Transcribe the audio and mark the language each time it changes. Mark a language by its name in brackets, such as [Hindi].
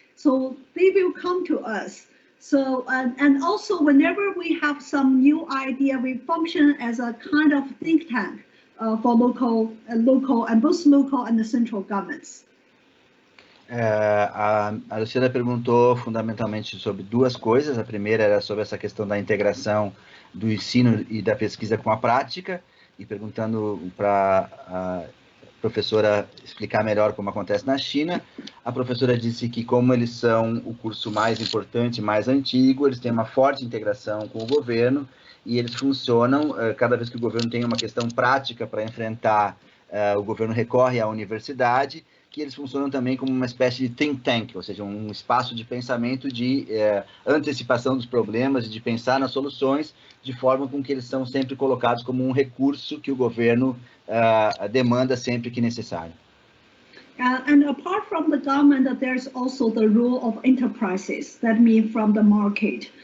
[English] So they will come to us. So and also whenever we have some new idea, we function as a kind of think tank for local and both local and the central governments. [Portuguese] A Luciana perguntou fundamentalmente sobre duas coisas. A primeira era sobre essa questão da integração do ensino e da pesquisa com a prática, e perguntando para a professora explicar melhor como acontece na China. A professora disse que, como eles são o curso mais importante, mais antigo, eles têm uma forte integração com o governo e eles funcionam, cada vez que o governo tem uma questão prática para enfrentar, o governo recorre à universidade, que eles funcionam também como uma espécie de think tank, ou seja, um espaço de pensamento de antecipação dos problemas e de pensar nas soluções, de forma com que eles são sempre colocados como um recurso que o governo demanda sempre que necessário. [English] And apart from the government, there's also the role of enterprises, that means from the market.